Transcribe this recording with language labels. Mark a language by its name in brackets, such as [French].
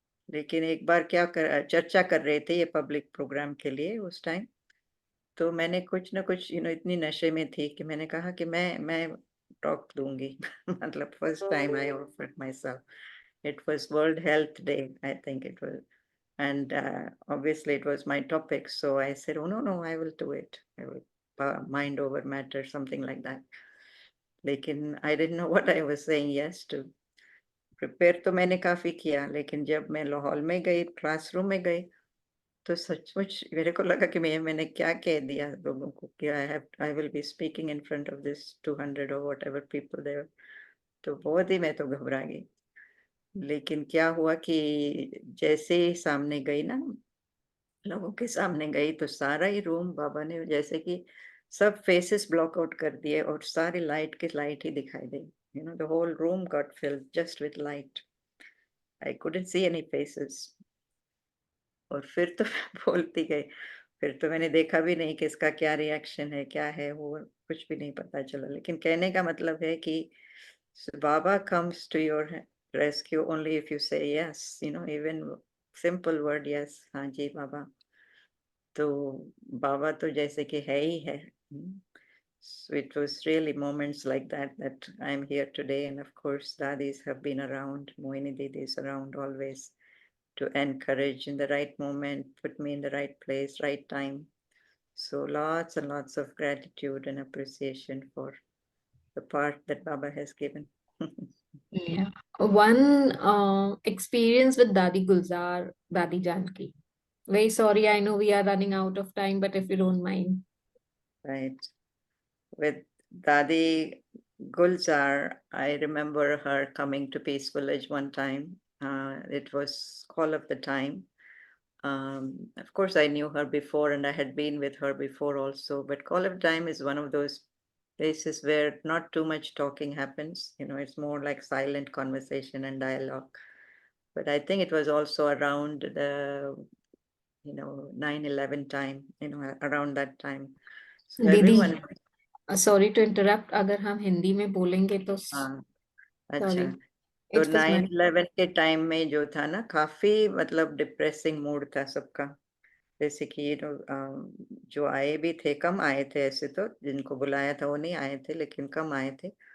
[Hindi] लेकिन एक बार चर्चा कर रहे थे ये पब्लिक प्रोग्राम के लिए उस टाइम, तो मैंने कुछ ना कुछ इतनी नशे में थी कि मैंने कहा कि मैं टॉक दूंगी। [English] मतलब first time I offered myself, it was world health day, I think it was, and obviously it was my topic, so I said, oh no, I will do it, I will mind over matter, something like that। लेकिन I didn't know what I was saying yes to। [Hindi] Prepare तो मैंने काफी किया, लेकिन जब मैं लाहौल में गई, क्लासरूम में गई, तो सचमुच मेरे को लगा कि मैंने क्या कह दिया लोगों को कि [English] I will be speaking in front of this 200 और whatever people there. [Hindi] तो बहुत ही मैं तो घबरा गई। लेकिन क्या हुआ कि जैसे ही सामने गई ना, लोगों के सामने गई, तो सारा ही रूम बाबा ने जैसे कि सब फेसेस ब्लॉक आउट कर दिए और सारी लाइट की लाइट ही दिखाई दी। [English] The whole room got filled just with light, I couldn't see any faces. [Hindi] और फिर तो मैं बोलती गई, फिर तो मैंने देखा भी नहीं कि इसका क्या रिएक्शन है, क्या है, वो कुछ भी नहीं पता चला। लेकिन कहने का मतलब है कि [English] बाबा comes to your rescue only if you say yes, even simple word yes, [Hindi] हाँ जी बाबा। तो बाबा तो जैसे कि है ही है। [English] So it was really moments like that I'm here today, and of course dadis have been around, Moini Didi is around always to encourage in the right moment, put me in the right place, right time. So lots and lots of gratitude and appreciation for the part that Baba has given। Yeah, one experience with Dadi Gulzar, Dadi Janki। Very sorry, I know we are running out of time, but if you don't mind. Right. With Dadi Gulzar, I remember her coming to Peace Village one time. It was Call of the Time. Of course, I knew her before and I had been with her before also, but Call of Time is one of those places where not too much talking happens. It's more like silent conversation and dialogue. But I think it was also around the 9/11 time, around that time. So [Hindi] दीदी [English] everyone, sorry to interrupt, [Hindi] अगर हम हिंदी में बोलेंगे तो हाँ, [English] sorry, [Hindi] अच्छा। तो [English] it was [Hindi] 9/11 के टाइम में जो था ना, काफी मतलब डिप्रेसिंग मूड था सबका। जैसे कि जो आए भी थे, कम आए थे ऐसे तो, जिनको बुलाया था वो नहीं आए थे, लेकिन कम आए थे।